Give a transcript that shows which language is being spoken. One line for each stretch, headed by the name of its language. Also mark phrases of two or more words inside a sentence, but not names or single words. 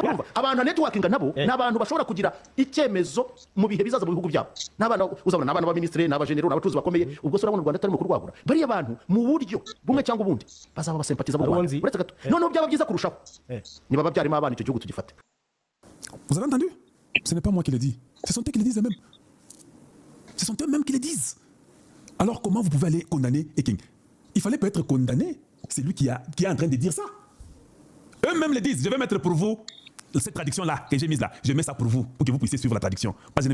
Kinyarwanda: abantu networkinga nabo n'abantu bashobora kugira icyemezo mu bihe bizaza mu bihugu byabo n'abana uzabona n'abana ba ministre n'abajenero n'abacuruzi bakomeye ubwo so urabona u Rwanda atari mu kurwagura bariya abantu mu buryo bumwe cyangwa ubundi bazaba basempatiza mu Rwanda uretse gato noneho byaba byiza kurushaho niba babyarimo abana icyo gihugu tugifate.
French: Vous avez entendu? Ce n'est pas moi qui le dis. Ce sont eux qui le disent eux-mêmes. Ce sont eux-mêmes qui le disent. Alors comment vous pouvez aller condamner Ekenge? Il fallait peut-être condamner celui qui est en train de dire ça. Eux-mêmes le disent. Je vais mettre pour vous cette traduction-là que j'ai mise là. Je mets ça pour vous que vous puissiez suivre la traduction.